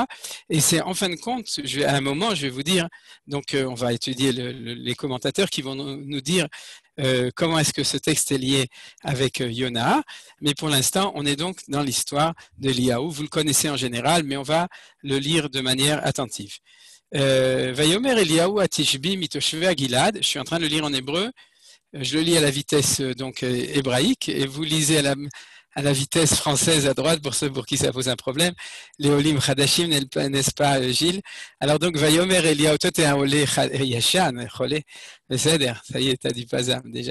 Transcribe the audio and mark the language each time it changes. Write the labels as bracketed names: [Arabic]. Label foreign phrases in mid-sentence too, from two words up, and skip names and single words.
[French] Et c'est en fin de compte, à un moment, je vais vous dire, donc on va étudier les commentateurs qui vont nous dire comment est-ce que ce texte est lié avec Yona. Mais pour l'instant, on est donc dans l'histoire d'Eliyahu. Vous le connaissez en général, mais on va le lire de manière attentive. [Hebrew] ויאמר אליהו התשבי מתשבי גלעד. [French] Je suis en train de le lire en hébreu. Je le lis à la vitesse donc hébraïque et vous lisez à la vitesse française à droite pour ceux pour qui ça pose un problème. Les [Hebrew] עולים חדשים, [French] n'est-ce pas, Gilles? Alors donc, [Hebrew] ויאמר אליהו, [French] toi t'es un [Hebrew] עולה ישן, [French] Cholé, Beseder, ça y est, t'as dit Pazam déjà.